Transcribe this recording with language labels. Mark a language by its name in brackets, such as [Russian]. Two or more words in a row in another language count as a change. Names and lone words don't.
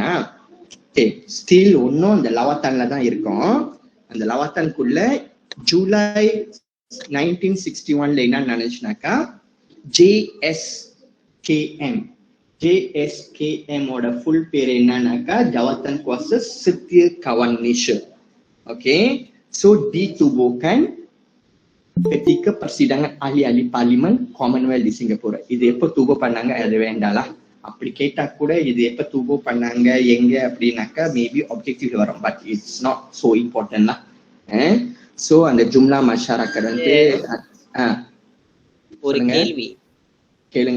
[Tamil] ஸ்டில் ஒன்னும் அந்த லவாத்தான்ல தான் இருக்கும். அந்த லவாத்தான்குள்ள ஜூலை 1961ல என்ன நினைச்சுனாக்கா, JSKM ஓட ஃபுல் பேர் என்னன்னாக்கா Jawatan Kuasa Setia Kawan Malaysia. [Malay] ஓகே, so ditubuhkan ketika persidangan ahli-ahli parlimen Commonwealth di Singapura. [Tamil] இது எப்ப துபு பண்ணாங்க அது வேண்டாம்ல, அப்படி கேட்டா கூட இது எப்ப துபு பண்ணாங்க எங்க அப்படின்னாக்கா [English] maybe objective [Tamil] வரும், [English] but it's not so important [Tamil] தான். சோ அந்த ஜும்லா மஷாரக்கர் வந்து ஒரு கேள்வி கேளுங்க.